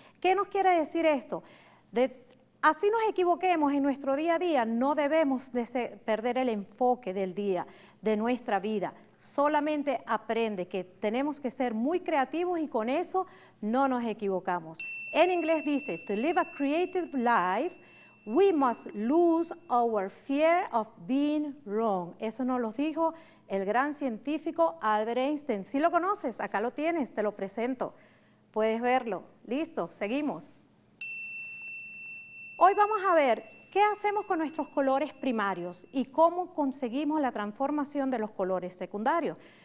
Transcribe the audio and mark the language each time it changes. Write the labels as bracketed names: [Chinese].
[Spanish] ¿Qué nos quiere decir esto? Así nos equivoquemos en nuestro día a día, no debemos perder el enfoque del día, de nuestra vida. Solamente aprende que tenemos que ser muy creativos y con eso no nos equivocamos. En inglés dice, [English] to live a creative life, We must lose our fear of being wrong. [Spanish] Eso nos lo dijo el gran científico Albert Einstein. Si lo conoces, acá lo tienes, te lo presento. Puedes verlo. Listo, seguimos. Hoy vamos a ver qué hacemos con nuestros colores primarios y cómo conseguimos la transformación de los colores secundarios.